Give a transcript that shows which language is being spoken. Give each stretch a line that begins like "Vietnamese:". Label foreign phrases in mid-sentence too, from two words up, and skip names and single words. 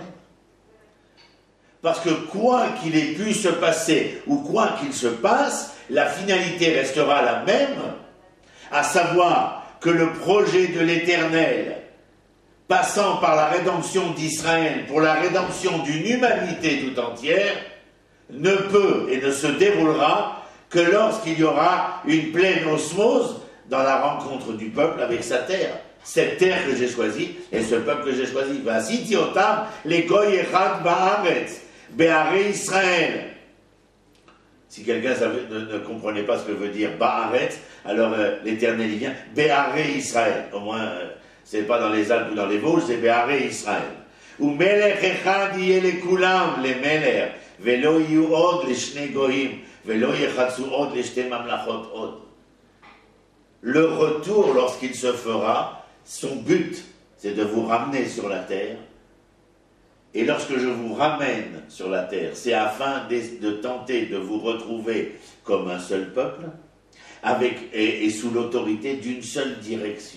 French: Parce que quoi qu'il ait pu se passer, ou quoi qu'il se passe, la finalité restera la même, à savoir que le projet de l'Éternel, passant par la rédemption d'Israël, pour la rédemption d'une humanité tout entière, ne peut et ne se déroulera que lorsqu'il y aura une pleine osmose dans la rencontre du peuple avec sa terre. Cette terre que j'ai choisie et ce peuple que j'ai choisi.
Hebrew: ועשיתי אותם לגוי אחד בארץ בהרי ישראל.
French: Si quelqu'un ne comprenait pas ce que veut dire ba'aretz, alors l'Éternel y vient
Hebrew: בהרי ישראל.
French: Au moins, c'est pas dans les Alpes ou dans les Vosges, c'est
Hebrew: בהרי ישראל. ומלך אחד יהיה לכלם למלך ולא יהיו עוד לשני גוים ולא יחצו עוד לשתי ממלכות עוד.
French: le retour, lorsqu'il se fera, son but, c'est de vous ramener sur la terre. Et lorsque je vous ramène sur la terre, c'est afin de tenter de vous retrouver comme un seul peuple, et sous l'autorité d'une seule direction.